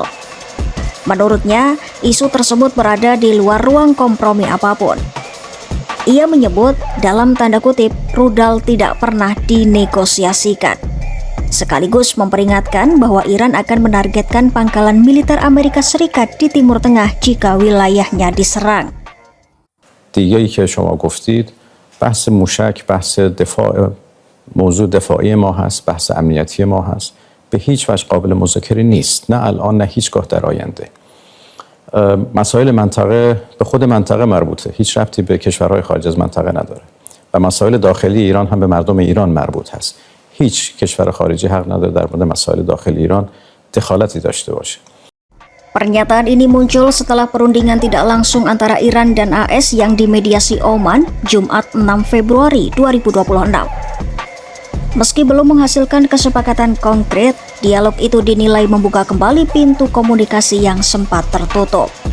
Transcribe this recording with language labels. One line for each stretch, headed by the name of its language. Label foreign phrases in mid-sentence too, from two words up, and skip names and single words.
Indonesian: Menurutnya, isu tersebut berada di luar ruang kompromi apapun. Ia menyebut, dalam tanda kutip, rudal tidak pernah dinegosiasikan. Sekaligus memperingatkan bahwa Iran akan menargetkan pangkalan militer Amerika Serikat di Timur Tengah jika wilayahnya diserang.
Persian: دیگه‌ای که شما گفتید بحث موشک، بحث دفاع، موضوع دفاعی ما هست، بحث امنیتی ما هست، به هیچ وجه قابل مذاکره نیست، نه الان نه هیچگاه در آینده. مسائل منطقه به خود منطقه مربوطه، هیچ ربطی به کشورهای خارج از منطقه نداره و مسائل داخلی ایران هم به مردم ایران مربوط هست. هیچ کشور خارجی حق نداره در مورد مسائل داخلی ایران دخالتی داشته باشه.
Indonesian: Pernyataan ini muncul setelah perundingan tidak langsung antara Iran dan AS yang dimediasi Oman Jumat 6 Februari 2026. Meski belum menghasilkan kesepakatan konkret, dialog itu dinilai membuka kembali pintu komunikasi yang sempat tertutup.